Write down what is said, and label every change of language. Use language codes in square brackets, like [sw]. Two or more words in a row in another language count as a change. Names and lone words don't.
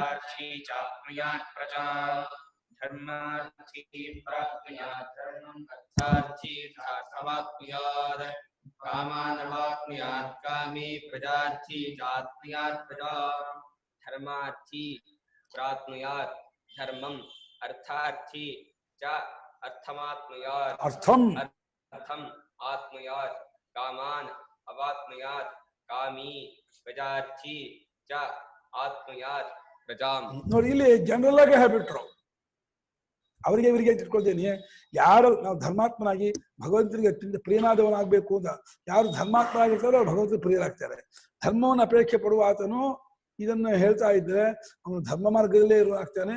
[sa] ಧರ್ಮಾರ್ಥಿ ಪ್ರಾಪ್ನುಯಾತ್ ಧರ್ಮಂ ಅರ್ಥಾರ್ಥಿ ಚಾರ್ಥಮಾಪ್ನುಯಾತ್ ಕಾಮಾನವಾಪ್ನುಯಾತ್ ಕಾಮೀ ಪ್ರಜಾರ್ಥಿ ಚಾಪ್ನುಯಾತ್ ಪ್ರಜಾಂ. ಧರ್ಮಾರ್ಥಿ प्राप्नुयात् धर्मम् अर्थार्थी च अर्थमाप्नुयात् ಅರ್ಥಂ अर्थम् आप्नुयात् कामान् अवाप्नुयात् कामी प्रजार्थी च आप्नुयात् प्रजाम् [kn] ನೋಡಿ ಇಲ್ಲಿ ಜನರಲ್ ಆಗಿ ಹೇಳ್ಬಿಟ್ರು. ಅವರಿಗೆ ಇವರಿಗೆ ತಿಳ್ಕೊಳ್ತೇನೆ, ಯಾರು ನಾವು ಧರ್ಮಾತ್ಮನಾಗಿ ಭಗವಂತನಿಗೆ ಅತ್ಯಂತ ಪ್ರಿಯನಾದವನಾಗಬೇಕು ಅಂತ ಯಾರು ಧರ್ಮಾತ್ಮನಾಗಿರ್ತಾರೋ ಅವ್ರು ಭಗವಂತನ ಪ್ರಿಯರಾಗ್ತಾರೆ. ಧರ್ಮವನ್ನು ಅಪೇಕ್ಷೆ ಪಡುವ ಆತನು ಇದನ್ನು ಹೇಳ್ತಾ ಇದ್ರೆ ಅವನು ಧರ್ಮ ಮಾರ್ಗದಲ್ಲೇ ಇರುವಾಗ್ತಾನೆ.